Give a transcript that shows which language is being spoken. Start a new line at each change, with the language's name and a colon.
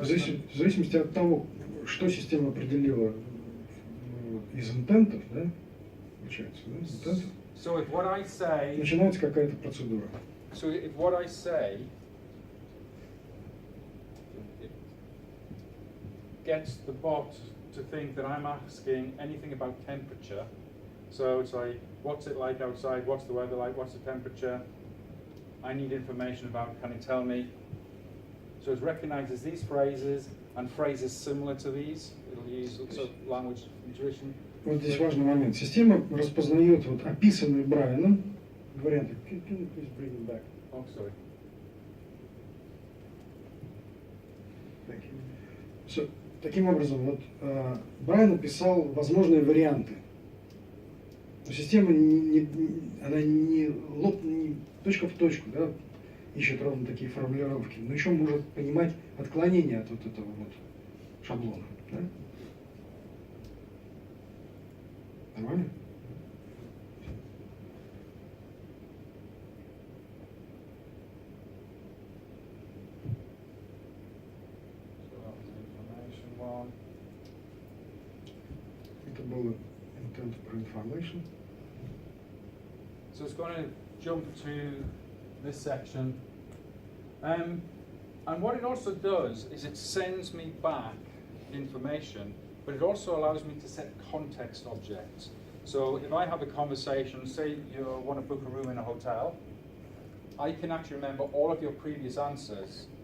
Russian: в зависимости от того, что система определила из интентов, да, получается, да, из интентов,
English: so if what I say,
Russian: начинается какая-то процедура.
English: so if what I say it gets the bot to think that I'm asking anything about temperature, so it's like, what's it like outside, what's the weather like, what's the temperature, I need information about, can it tell me? So it recognizes these phrases and phrases similar to these. It'll use sort of language intuition.
Russian: Вот здесь важный момент. Система распознает вот описанные Брайаном варианты.
English: Can you please bring it back? Oh, sorry. Thank you.
Russian: So, таким образом, вот Брайан описал возможные варианты. Но система она не точка в точку, да, ищет ровно такие формулировки, но еще может понимать отклонения от вот этого вот шаблона. Да? Нормально?
English: So that was information one.
Russian: Это было intent про information.
English: So it's going to jump to this section. And what it also does is it sends me back information, but it also allows me to set context objects. So if I have a conversation, say you want to book a room in a hotel, I can actually remember all of your previous answers.